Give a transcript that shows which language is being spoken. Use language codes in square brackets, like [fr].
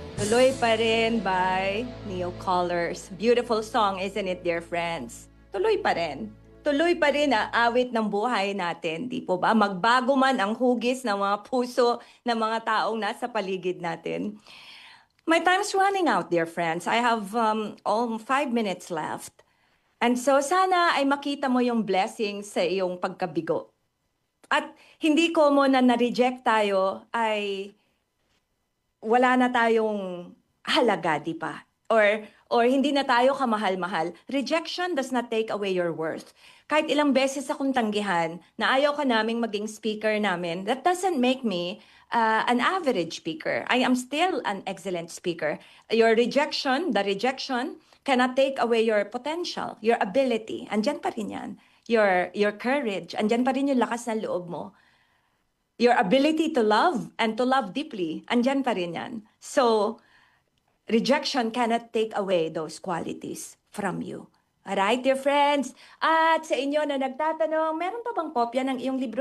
[en] Tuloy pa rin by Neo Colors. Beautiful song, isn't it, dear friends? [tl] Tuloy pa rin. Tuloy pa rin ang awit ng buhay natin, di po ba? Magbago man ang hugis ng mga puso ng mga taong nasa paligid natin. [en] My time's running out, dear friends. I have all 5 minutes left. [tl] And so sana ay makita mo yung blessing sa iyong pagkabigo. At hindi ko mo na-reject tayo ay wala na tayong halaga, di ba? Or hindi na tayo kamahal-mahal. [en] Rejection does not take away your worth. [tl] Kahit ilang beses akong tanggihan na ayaw ka naming maging speaker namin, [en] that doesn't make me an average speaker. I am still an excellent speaker. Your rejection, the rejection, cannot take away your potential, your ability. [tl] Andyan pa rin yan. [en] Your courage. [tl] Andyan pa rin yung lakas ng loob mo. [en] Your ability to love and to love deeply. [tl] Andyan pa rin yan. [en] So, rejection cannot take away those qualities from you. Alright, dear friends? [tl] At sa inyo na nagtatanong, meron pa bang kopya ng iyong libro?